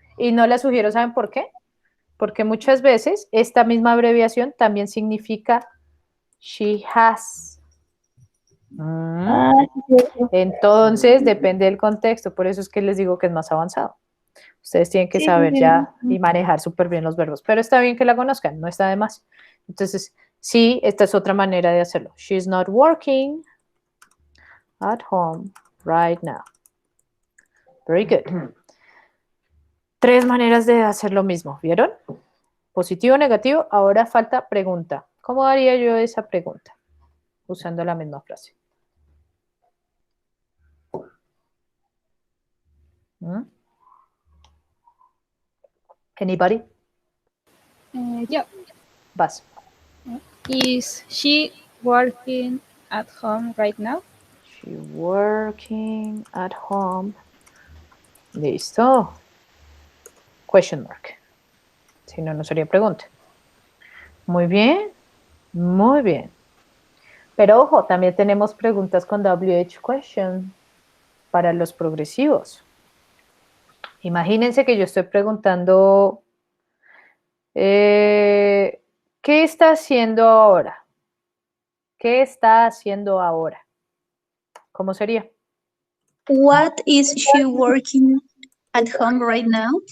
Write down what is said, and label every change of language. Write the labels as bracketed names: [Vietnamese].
[Spanish] Y no la sugiero, ¿saben por qué? Porque muchas veces esta misma abreviación también significa she has. Entonces, depende del contexto, por eso es que les digo que es más avanzado. Ustedes tienen que saber ya y manejar súper bien los verbos, pero está bien que la conozcan, no está de más. Entonces, sí, esta es otra manera de hacerlo. [English] She's not working at home right now. Very good. [Spanish] 3 maneras de hacer lo mismo, ¿vieron? Positivo, negativo, ahora falta pregunta. ¿Cómo haría yo esa pregunta? Usando la misma frase. [English] Anybody? Yeah. [Spanish] Vas. [English] Is she working at home right now? She working at home. Listo. Question mark. [Spanish] Si no, no sería pregunta. Muy bien. Muy bien. Pero ojo, también tenemos preguntas con WH question para los progresivos. Imagínense que yo estoy preguntando, ¿qué está haciendo ahora? ¿Qué está haciendo ahora? ¿Cómo sería? [English] What is she working at home right now?